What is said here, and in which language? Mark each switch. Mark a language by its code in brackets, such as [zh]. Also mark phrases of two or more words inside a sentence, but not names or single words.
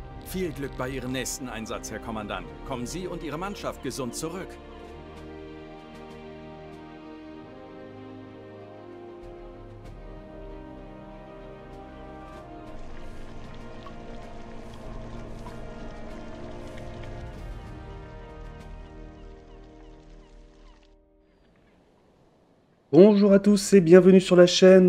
[de] Viel Glück bei Ihrem nächsten Einsatz, Herr Kommandant. Kommen Sie und Ihre Mannschaft gesund zurück. [fr] Bonjour à tous et bienvenue sur la chaîne.